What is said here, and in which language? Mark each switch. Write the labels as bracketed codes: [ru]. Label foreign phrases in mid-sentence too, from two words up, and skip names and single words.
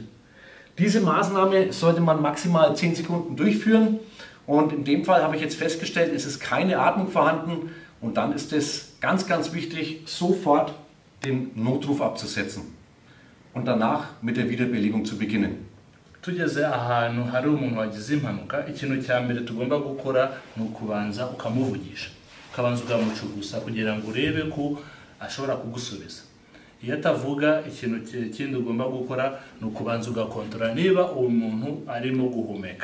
[de] Diese Maßnahme sollte man maximal 10 Sekunden durchführen und in dem Fall habe ich jetzt festgestellt, es ist keine Atmung vorhanden und dann ist es ganz, ganz wichtig, sofort den Notruf abzusetzen und danach mit der Wiederbelebung zu beginnen. [rw] Tugeze ahantu hari umuntu wagize impanuka, ikintu cya mbere tugomba gukora ni ukubanza ukamuvugisha, ukabanza ukamucugusa kugira ngo urebe ko ashobora kugusubiza. Iyo atavuga, ikintu kindi ugomba gukora ni ukubanza ugakontorora niba uwo muntu arimo guhumeka.